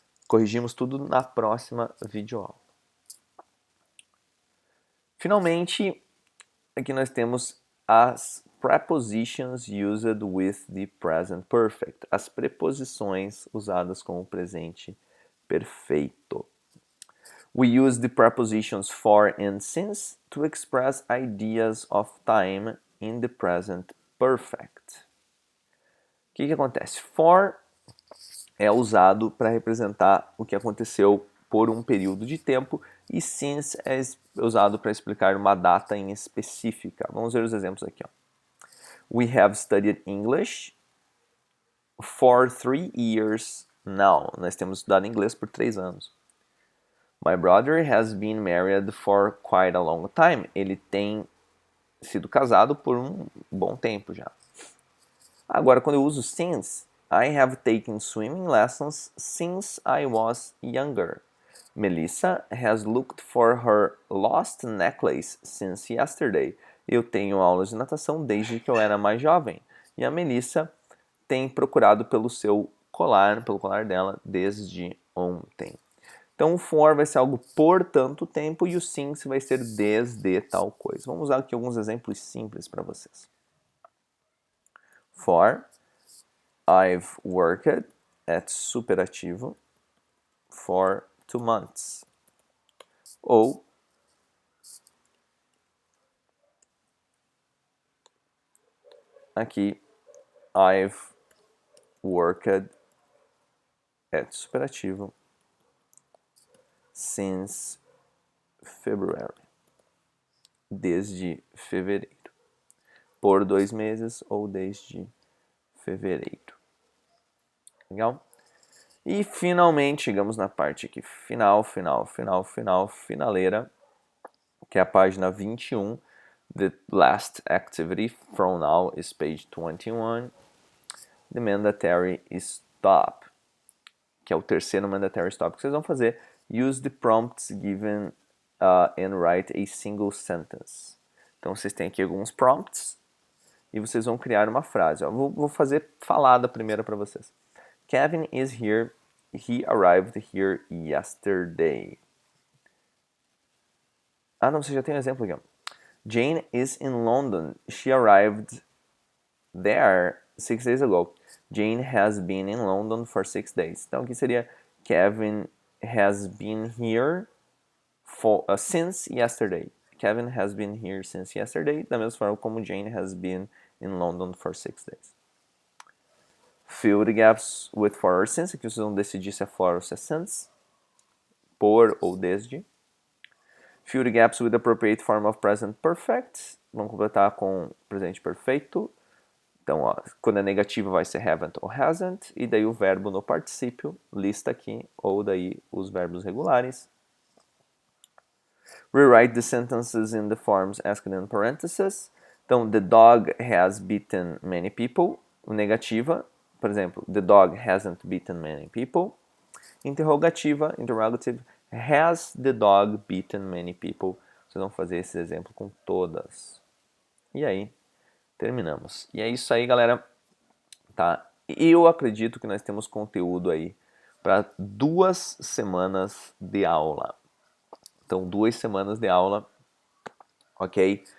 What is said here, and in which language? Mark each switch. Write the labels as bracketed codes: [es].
[pt] Corrigimos tudo na próxima videoaula. Finalmente, aqui nós temos as [en] prepositions used with the present perfect. [pt] As preposições usadas com o presente perfeito. [en] We use the prepositions for and since to express ideas of time in the present perfect. [pt] O que acontece? For é usado para representar o que aconteceu por um período de tempo e since é usado para explicar uma data em específica. Vamos ver os exemplos aqui. Ó. [en] We have studied English for 3 years now. [pt] Nós temos estudado inglês por 3 anos. [en] My brother has been married for quite a long time. [pt] Ele tem sido casado por um bom tempo já. Agora, quando eu uso since, [en] I have taken swimming lessons since I was younger. Melissa has looked for her lost necklace since yesterday. [pt] Eu tenho aulas de natação desde que eu era mais jovem. E a Melissa tem procurado pelo seu colar, pelo colar dela, desde ontem. Então o for vai ser algo por tanto tempo e o since vai ser desde tal coisa. Vamos usar aqui alguns exemplos simples para vocês. [en] For, I've worked at Superativo for 2 months. [pt] Ou aqui, [en] I've worked at Superativo since February. [pt] Desde fevereiro. Por 2 meses ou desde fevereiro. Legal? E finalmente chegamos na parte aqui finaleira, que é a página 21. [en] The last activity from now is page 21. [pt] The mandatory stop, que é o terceiro mandatory stop que vocês vão fazer. [en] Use the prompts given and write a single sentence. [pt] Então vocês têm aqui alguns prompts e vocês vão criar uma frase. Ó. Vou fazer falada primeiro para vocês. [en] Kevin is here. He arrived here yesterday. [pt] Ah, não, você já tem um exemplo aqui. Ó. [en] Jane is in London. She arrived there 6 days ago. Jane has been in London for 6 days. [pt] Então aqui seria [en] Kevin has been here since yesterday. Kevin has been here since yesterday. Da mesma forma como Jane has been in London for 6 days. Fill the gaps with for or since. [pt] Aqui vocês vão decidir se é for ou se é since. Por ou desde. [en] Fill the gaps with the appropriate form of present perfect. [pt] Vamos completar com presente perfeito. Então, ó, quando é negativo vai ser haven't ou hasn't. E daí o verbo no particípio, lista aqui, ou daí os verbos regulares. [en] Rewrite the sentences in the forms asked in parentheses. Então, the dog has beaten many people. [pt] O negativa, por exemplo, [en] the dog hasn't beaten many people. Interrogativa, interrogative, has the dog beaten many people? [pt] Vocês vão fazer esse exemplo com todas. E aí, terminamos. E é isso aí, galera. Tá? E eu acredito que nós temos conteúdo aí para 2 semanas de aula. Então, 2 semanas de aula, ok?